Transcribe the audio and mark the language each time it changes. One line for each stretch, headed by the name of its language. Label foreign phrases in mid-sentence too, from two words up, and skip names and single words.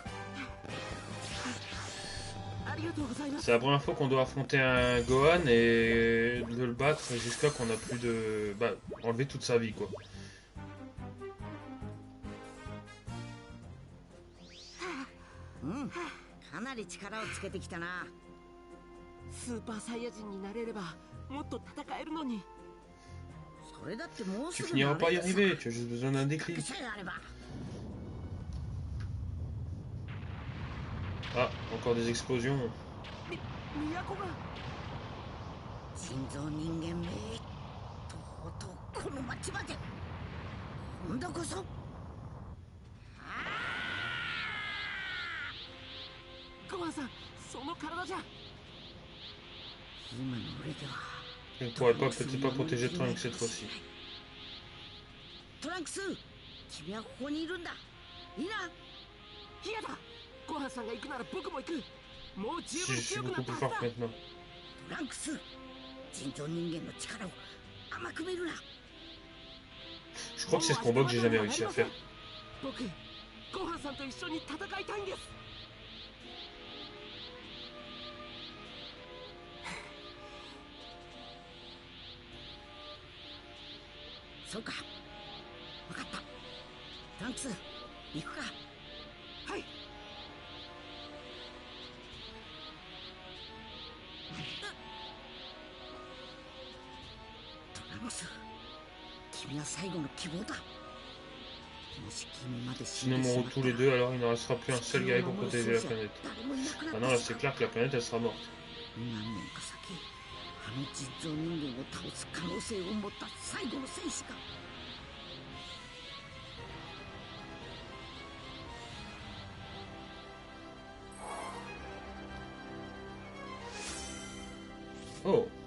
Japanese: ありがとうございます。
French: C'est la première fois qu'on doit affronter un Gohan et de le battre jusqu'à qu'on a plus de... Bah, enlever toute sa vie, quoi.
Japanese: うん、かなり力をつけてきたな。スーパーサイヤ人になれればもっと戦えるのに。それだってもうす
French: Tu
Japanese: ぐ
French: finiras pas y arriver, tu as juste besoin d'un déclic.
Japanese: さえあれば。
French: Ah, encore des explosions.
Japanese: 都が。人造人間め、とうとうこの町まで。今度こそ。ごはんさん、その体じゃ。今の俺では
French: Je ne pourrais pas, peut-être pas protéger Trunks cette fois-ci.
Japanese: トランクス、君はここにいるんだ。いいな。嫌だ。ごはんさんが行くなら僕も行く。もう十
French: Je
Japanese: 分
French: suis
Japanese: 強くな
French: beaucoup
Japanese: った
French: plus
Japanese: は
French: fort
Japanese: ずだ。
French: maintenant.
Japanese: トランクス、人造人間の力を甘く見るな。
French: Je crois que c'est ce combat que j'ai jamais réussi à faire.
Japanese: 僕、ごはんさんと一緒に戦いたいんです。そうか、分かった。トランクス、行くか。はい。トランクス、君は最後の希望だ。もし君まで死
French: Si
Japanese: ん
French: nous
Japanese: でしま
French: mourons
Japanese: った
French: tous les deux, alors il ne restera plus un seul guerrier pour protéger la planète.
Japanese: 誰もいなくなっ
French: Maintenant,
Japanese: て
French: là, c'est clair que la planète, elle sera morte.
Japanese: 何年か先、あの人造人間を倒す可能性を持った最後の戦士が。 Oh!